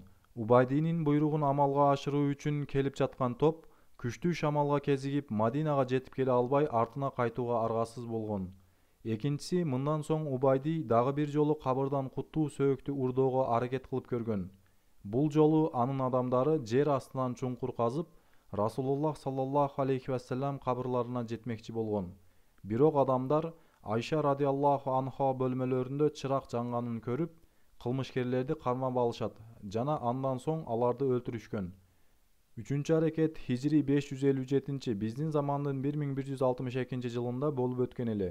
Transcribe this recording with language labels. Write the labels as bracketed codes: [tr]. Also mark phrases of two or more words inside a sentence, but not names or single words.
[ky] Убайдинин буйругун амалга ашыруу үчүн келип жаткан топ күчтүү шамалга кезигип Мадинага жетип келе албай артына кайтууга аргасыз болгон. Экинчиси, мындан соң Убайди дагы бир жолу кабырдан куттуу сөөктү урдоого аракет кылып көргөн. Бул жолу анын адамдары жер астынан чуңкур казып, Расулуллах [ar] صلى الله عليه وسلم [ky] кабырларына жетмекчи болгон. Бирок адамдар Айша [ar] رضي الله عنها [ky] бөлмөлөрүндө чырак жанганын көрүп, кылмышкерлерди кармап алышат жана андан соң аларды өлтүрүшкөн. Үчүнчү аракет Хижри 557, биздин замандын 1162 жылында болуп өткөн эле.